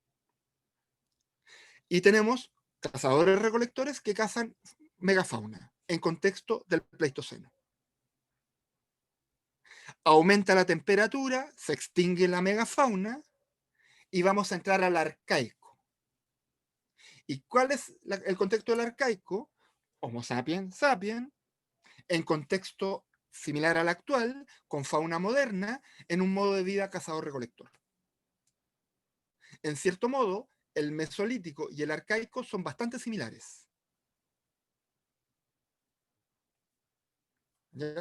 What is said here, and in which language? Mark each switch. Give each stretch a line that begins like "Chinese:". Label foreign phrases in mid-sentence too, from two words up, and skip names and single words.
Spanish: Y tenemos cazadores-recolectores que cazan megafauna en contexto del Pleistoceno. Aumenta la temperatura, se extingue la megafauna y vamos a entrar al arcaico. ¿Y cuál es el contexto del arcaico? Homo sapiens sapiens, en contexto similar al actual, con fauna moderna, en un modo de vida cazador-recolector. En cierto modo, el mesolítico y el arcaico son bastante similares. ¿Ya?